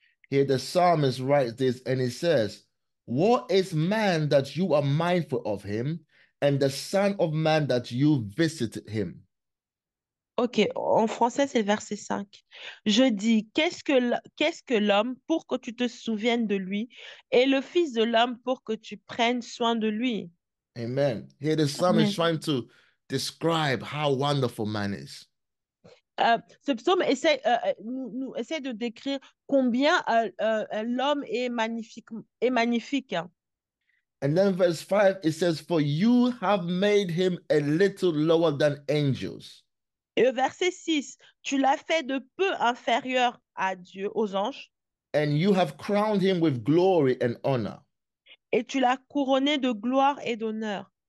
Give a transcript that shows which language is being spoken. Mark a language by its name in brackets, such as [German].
[English] Here the psalmist writes this and he says, "What is man that you are mindful of him, and the son of man that you visited him?" [French] Ok, en français, c'est le verset 5. Je dis, qu'est-ce que l'homme pour que tu te souviennes de lui, et le fils de l'homme pour que tu prennes soin de lui. [English] Amen. Here the psalmist is Amen. trying to describe how wonderful man is. [French] Ce psaume essaie de décrire combien l'homme est magnifique, est magnifique. Hein. [English] And then verse 5, it says, "For you have made him a little lower than angels." [French] Et au verset 6, tu l'as fait de peu inférieur à Dieu, aux anges, [English] And you have crowned him with glory and honor. [French] et tu l'as couronné de gloire et d'honneur.